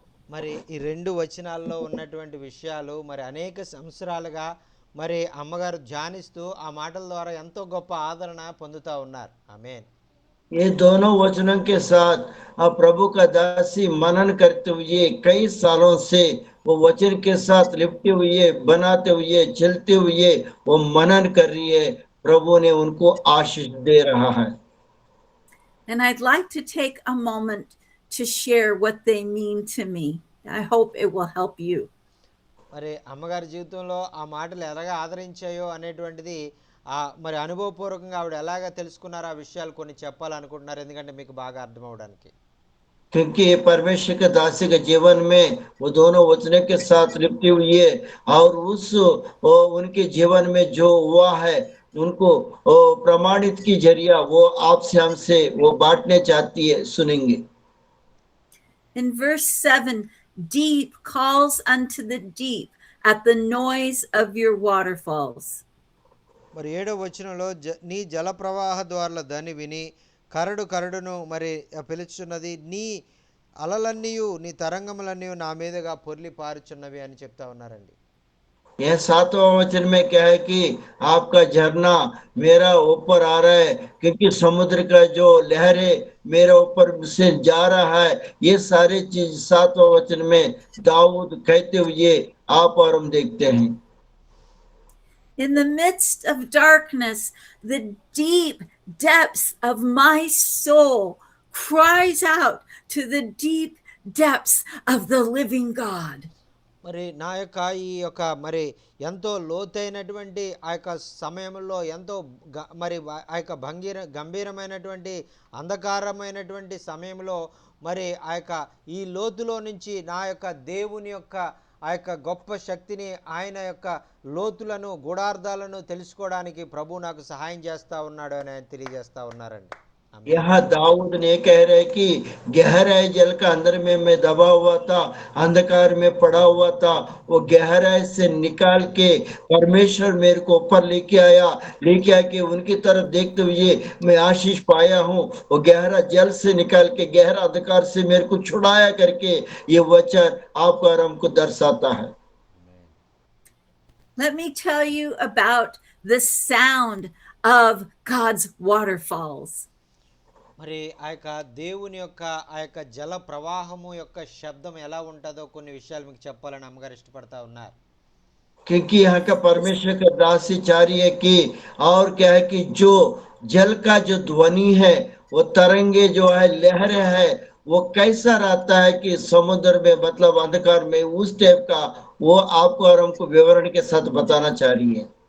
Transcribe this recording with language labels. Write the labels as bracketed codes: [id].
[te] మరి ఈ రెండు వచనాల్లో ఉన్నటువంటి విషయాలు మరి అనేక సంవత్సరాలుగా మరి అమ్మగారు ధ్యానిస్తూ ఆ మాటల ద్వారా ఎంతో గొప్ప ఆదరణ పొందుతా ఉన్నారు। ఆమేన్। [hi] ये दोनों वचनों के साथ आप प्रभु का दासी मनन करते हुए कई सालों से वो वचन के साथ लिपटे हुए, बनाते हुए, चलते हुए वो मनन कर रही है। प्रभु ने उनको आशीष दे रहा है। [en] And I'd like to take a moment to share what they mean to me. I hope it will help you. [te] మరి అమ్మగారి జీవితంలో ఆ మాటలు ఎలాగా ఆదరించాయో అనేటువంటిది మరి అనుభవపూర్వకంగా ఆవిడ ఎలాగా తెలుసుకున్నారో ఆ విషయాలు కొన్ని చెప్పాలనుకుంటున్నారు, ఎందుకంటే మీకు బాగా అర్థం అవడానికి। [hi] क्योंकि ये परमेश्वर के दासी के जीवन में वो दोनों वचनों के साथ लिपटी हुई है, और उनके जीवन में जो हुआ है उनको प्रमाणित की जरिया वो आपसे हमसे वो बांटने चाहती है, सुनेंगे। [en] In verse 7, deep calls unto the deep at the noise of your waterfalls. [te] మరి 7వ వచనంలో నీ జల ప్రవాహ ద్వారాల ధ్వని విని కరడు కరడును మరి పిలుచున్నది, నీ అలలన్నీయు నీ తరంగములన్నీయు నా మీదగా పొర్లి పారుచున్నవి అని చెప్తా ఉన్నారండి। [hi] यह 7वां वचन में क्या है कि आपका झरना मेरा ऊपर आ रहा है, क्योंकि समुद्र का जो लहरें मेरे ऊपर से जा रहा है। ये सारी चीज 7वां वचन में दाऊद कहते हुए आप और हम देखते हैं। [en] In the midst of darkness, the deep depths of my soul cries out to the deep depths of the living God. [te] మరి నా యొక్క ఈ యొక్క మరి ఎంతో లోతైనటువంటి ఆ యొక్క సమయంలో ఎంతో మరి ఆ యొక్క గంభీరమైనటువంటి అంధకారమైనటువంటి సమయంలో మరి ఆ యొక్క ఈ లోతులో నుంచి నా యొక్క దేవుని యొక్క ఆ యొక్క గొప్ప శక్తిని, ఆయన యొక్క లోతులను గూఢార్థాలను తెలుసుకోవడానికి ప్రభు నాకు సహాయం చేస్తా ఉన్నాడు అని ఆయన తెలియజేస్తా ఉన్నారండి। [hi] यहाँ दाऊद ने कह रहे कि गहराई जल का अंदर में मैं दबा हुआ था, अंधकार में पड़ा हुआ था, वो गहराई से निकाल के परमेश्वर मेरे को ऊपर लेके आके उनकी तरफ देखते हुए मैं आशीष पाया हूँ। वो गहरा जल से निकाल के गहरा अंधकार से मेरे को छुड़ाया करके ये वचन आपको और हमको दर्शाता है। [en] Let me tell you about the sound of God's waterfalls. [te] మరి ఆ యొక్క దేవుని యొక్క ఆ యొక్క జల ప్రవాహము యొక్క శబ్దం ఎలా ఉంటుందో కొన్ని విషయాలు మీకు చెప్పాలని అమ్మగారు ఇష్టపడతా ఉన్నారు। [hi] क्योंकि यहाँ का परमेश्वर का दासी चाह रही है कि और क्या है कि जो जल का जो ध्वनि है, वो तरंगे जो है, लहरें है, वो कैसा रहता है कि समुद्र में मतलब अंधकार में उस टाइप का वो आपको और हमको विवरण के साथ बताना चाह रही है।